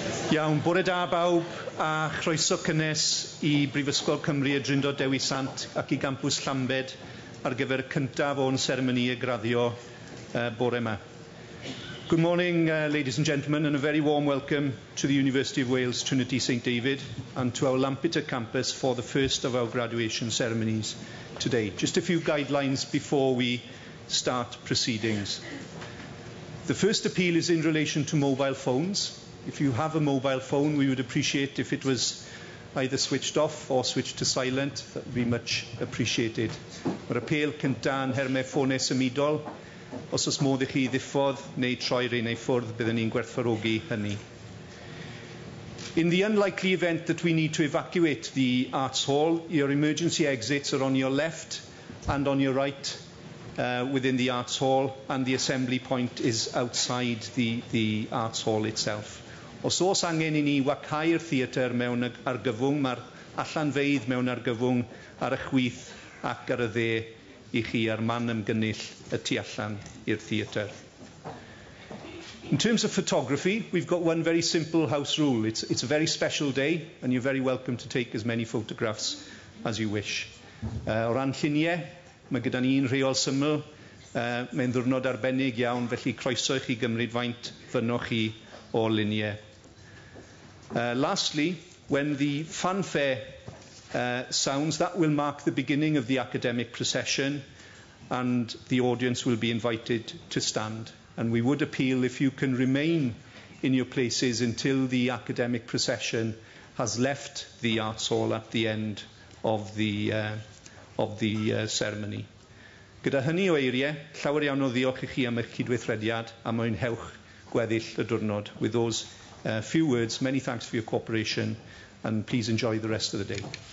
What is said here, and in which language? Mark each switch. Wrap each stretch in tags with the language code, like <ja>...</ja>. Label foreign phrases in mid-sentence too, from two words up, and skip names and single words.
<cy>Iawn, bore da bawb a chroeso cynnes i Brifysgol Cymru y Drindod Dewi Sant ac i gampws Llambed ar gyfer y cyntaf o'n seremoni y graddio bore yma.</cy> <en>Good morning, ladies and gentlemen, and a very warm welcome to the University of Wales Trinity St David and to our Lampeter campus for the first of our graduation ceremonies today. Just a few guidelines before we start proceedings. The first appeal is in relation to mobile phones. If you have a mobile phone, we would appreciate if it was either switched off or switched to silent. That would be much appreciated.</en> <cy>Mae'r apel cynta'n hermau ffonau symudol. Os oes modd i chi ddiffodd neu troi rein ei ffwrdd, byddwn ni'n gwerthfawrogi hynny.</cy> <en>In the unlikely event that we need to evacuate the Arts Hall, your emergency exits are on your left and on your right within the Arts Hall, and the assembly point is outside the Arts Hall itself.</en> <cy>Os oes angen i ni wacau'r theatr mewn argyfwng, mae'r allanfeidd mewn argyfwng ar y chwith ac ar y dde i chi ar man ymgynnull y tu allan i'r theatr.</cy> <en>In terms of photography, we've got one very simple house rule. It's a very special day, and you're very welcome to take as many photographs as you wish.</en> <cy>O ran lluniau, mae gyda ni'n rheol syml. Mae'n ddiwrnod arbennig iawn, felly croeso i chi gymryd faint fynnwch chi o luniau.</cy> <en>Lastly, when the fanfare sounds, that will mark the beginning of the academic procession, and the audience will be invited to stand. And we would appeal if you can remain in your places until the academic procession has left the Arts Hall at the end of the ceremony.</en> <cy>Gyda hynny o eiriau, llawer iawn o ddiolch i chi am eich cydweithrediad a mwynhewch gweddill y diwrnod.</cy> <en>With those few words, many thanks for your cooperation, and please enjoy the rest of the day.</en>